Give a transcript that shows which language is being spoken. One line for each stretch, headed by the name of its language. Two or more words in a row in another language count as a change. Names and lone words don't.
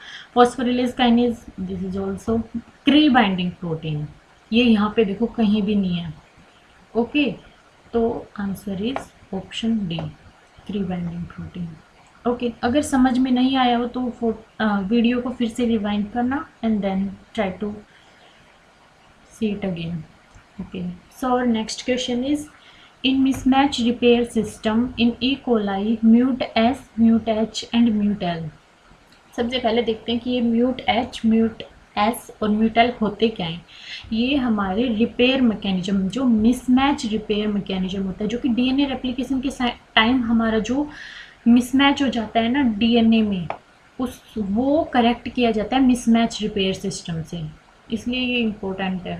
English: phosphorylase kinase, this is also CRE binding protein,
Hindi: ये यहाँ पे देखो कहीं भी नहीं है।
English: okay, तो answer is option D, CRE binding protein।
Hindi: ओके, अगर समझ में नहीं आया हो तो वीडियो को फिर से रिवाइंड करना
English: and then try to see it again. Okay, so our next question is, in mismatch repair system in E. coli, mut S, mut H and mut L।
Hindi: सबसे पहले देखते हैं कि ये म्यूट H, म्यूट S और म्यूट L होते क्या हैं। ये हमारे
English: repair mechanism,
Hindi: जो
English: mismatch repair mechanism
Hindi: होता है, जो कि
English: DNA replication
Hindi: के टाइम हमारा जो मिसमैच हो जाता है ना डीएनए में, वो करेक्ट किया जाता है
English: mismatch repair system
Hindi: से, इसलिए ये इम्पोर्टेंट है।